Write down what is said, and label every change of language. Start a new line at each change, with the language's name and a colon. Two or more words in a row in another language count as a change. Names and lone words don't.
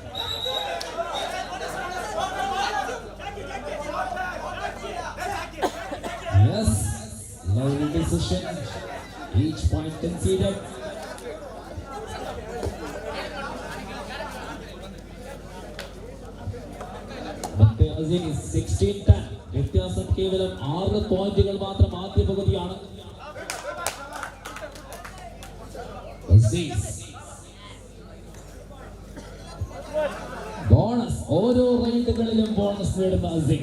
English: Yes, lovely decision. Each point conceded.
Kannada: ಮತ್ತೆ ಅಜೀಸ್ 16-10. ವ್ಯತ್ಯಾಸ ಕೇವಲ 6 ಪಾಯಿಂಟ್ಗಳು ಮಾತ್ರ.
Malayalam: ಆദ്യ പകുതിയാണ്. ബോണസ് ഓരോ റൈഡുകളിലും ബോണസ് നേടുന്ന അസീം.